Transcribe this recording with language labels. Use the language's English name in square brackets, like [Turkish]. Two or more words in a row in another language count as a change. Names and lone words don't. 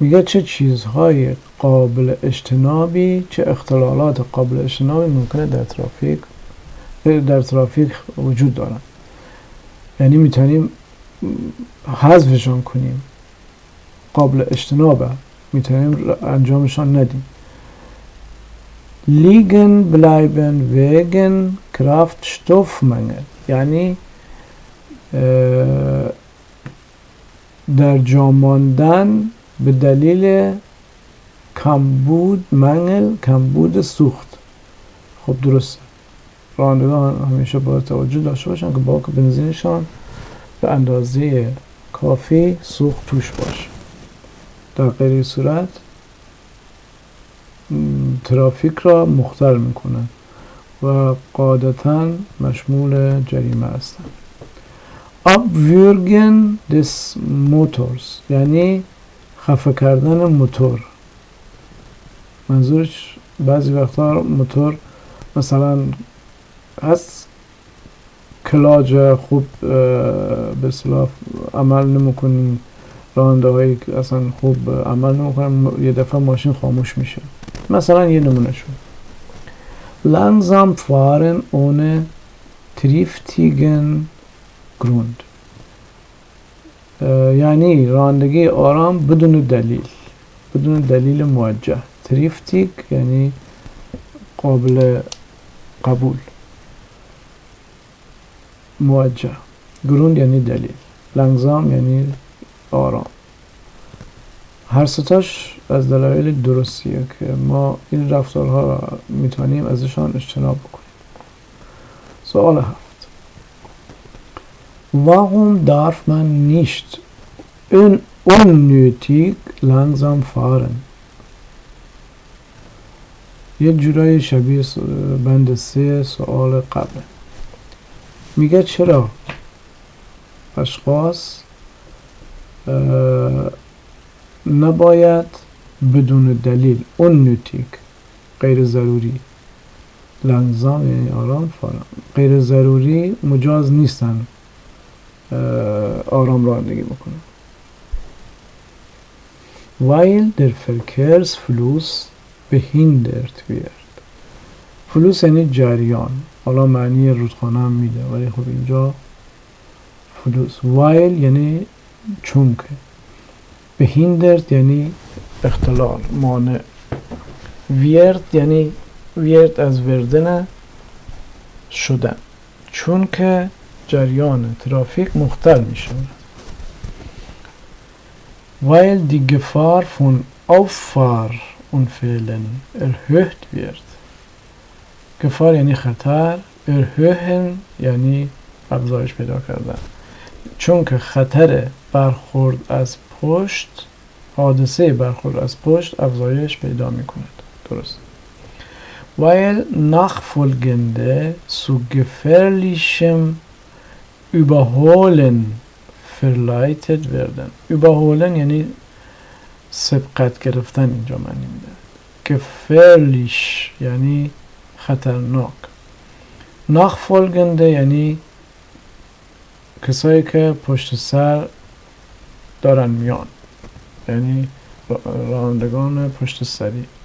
[Persian] میگه چه چیزهای قابل اجتنابی، چه اختلالات قابل اجتنابی ممکنه در ترافیک وجود دارن، یعنی میتونیم حذفشان کنیم، قابل اجتنابه، میتونیم انجامشان ندیم. [German] liegen bleiben wegen Kraftstoffmangel، [Persian] یعنی در جا ماندن به دلیل کمبود سوخت. خب درسته، رانندگان همیشه باید توجه داشته باشن که باک بنزینشان به اندازه کافی سوخت توش باشه، در غیر صورت ترافیک را مختل میکنن و قاعدتاً مشمول جریمه هستند. [German] Abwürgen des Motors، [Persian] یعنی خفه کردن موتور. منظورش بعضی وقتا موتور مثلا هست کلاج خوب به اصطلاح عمل نمیکنه، راننده هایی که اصلا خوب عمل نمیکنن، یه دفعه ماشین خاموش میشه. مثلا یه نمونه شد [German] langsam fahren ohne triftigen Grund، [Persian] یعنی رانندگی آرام بدون دلیل موجه. تریفتیک یعنی قابل قبول، موجه. گروند یعنی دلیل، لنگزام یعنی آرام. هر ستاش از دلایل درستیه که ما این رفتارها را میتونیم ازشان اجتناب بکنیم. سوال 7. [German] Warum darf man nicht unnötig langsam fahren؟ [Persian] یک جورایی شبیه بند 3 سوال قبل. میگه چرا اشخاص نباید بدون دلیل unnötig غیر ضروری، langsam یعنی آرام، فارم غیر ضروری مجاز نیستن آرام رانندگی بکنن. [German] weil der Verkehrsfluss behindert wird. [Persian] فلوس یعنی جریان، حالا معنی رودخانه هم میده ولی خب اینجا فلوس. weil یعنی چونکه، behindert یعنی اختلال، مانع. wird یعنی wird از وردن شدن، چون که جریان ترافیک مختل می شود. [German] weil die Gefahr von Auffahrunfällen erhöht wird. [Persian] Gefahr یعنی خطر، erhöhen یعنی افزایش پیدا کردن، چون که خطر برخورد از پشت، حادثه برخورد از پشت افزایش پیدا می کند. درست. [German] weil nachfolgende zu gefährlichem Überholen verleitet werden. [Persian] Überholen یعنی سبقت گرفتن، اینجا معنی میده. gefährlich یعنی خطرناک. nachfolgende یعنی کسایی که پشت سر دارن میان، یعنی رانندگان پشت سری.